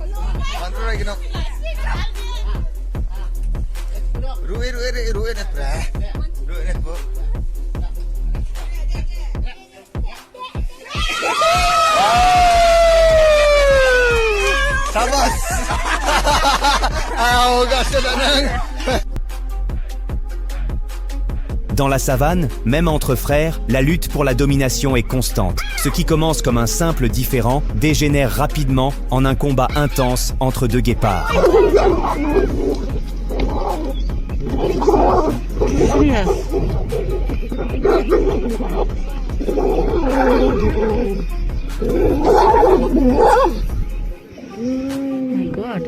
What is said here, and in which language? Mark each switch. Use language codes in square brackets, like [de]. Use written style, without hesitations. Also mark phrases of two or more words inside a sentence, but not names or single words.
[fr] Ruwe net bra. Ruwe net bo. Sabas. Ah, gas danang. Dans la savane, même entre frères, la lutte pour la domination est constante. Ce qui commence comme un simple différend dégénère rapidement en un combat intense entre deux guépards. [en] Yes. My God.